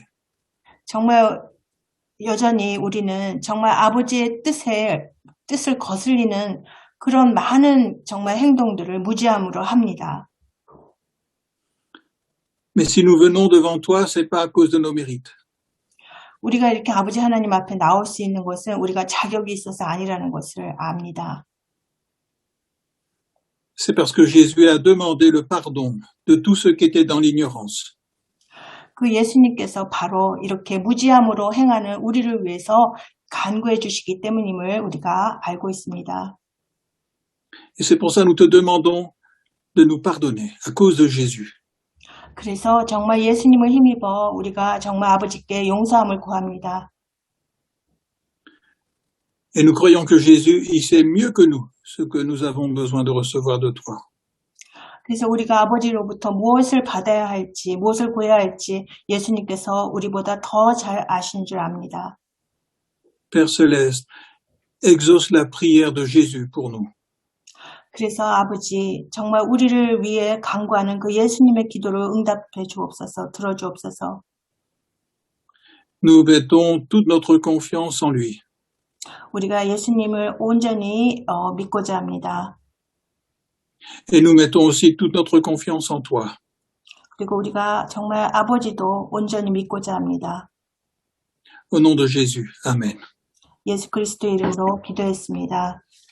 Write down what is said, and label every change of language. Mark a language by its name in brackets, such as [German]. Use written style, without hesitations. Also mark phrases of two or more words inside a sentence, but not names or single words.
[Korean] 정말 여전히 우리는 정말 아버지의 뜻을 거슬리는 그런 많은 정말 행동들을 무지함으로 합니다. [French] Mais si nous venons devant toi, c'est pas à cause de nos mérites. [Korean] 우리가 이렇게 아버지 하나님 앞에 나올 수 있는 것은 우리가 자격이 있어서 아니라는 것을 압니다. [French] C'est parce que Jésus a demandé le pardon de tous ceux qui étaient dans l'ignorance. [Korean] 그 예수님께서 바로 이렇게 무지함으로 행하는 우리를 위해서 간구해 주시기 때문임을 우리가 알고 있습니다. [French] Et c'est pour ça que nous te demandons de nous pardonner à cause de Jésus. [Korean] 그래서 정말 예수님을 힘입어 우리가 정말 아버지께 용서함을 구합니다. [French] Et nous croyons que Jésus, il sait mieux que nous ce que nous avons besoin de recevoir de toi. [Korean] 그래서 우리가 아버지로부터 무엇을 받아야 할지, 무엇을 구해야 할지 예수님께서 우리보다 더 잘 아신 줄 압니다. [French] Père Céleste, exauce la prière de Jésus pour nous. [Korean] 그래서 아버지, 정말 우리를 위해 간구하는 그 예수님의 기도를 응답해 주옵소서, 들어주옵소서. [French] Nous mettons toute notre confiance en lui. [Korean] 우리가 예수님을 온전히 믿고자 합니다. [French] Et nous mettons aussi toute notre confiance en toi. [Korean] 그리고 우리가 정말 아버지도 온전히 믿고자 합니다. [French] Au nom de Jésus. Amen. [Korean] 예수 그리스도 이름으로 기도했습니다.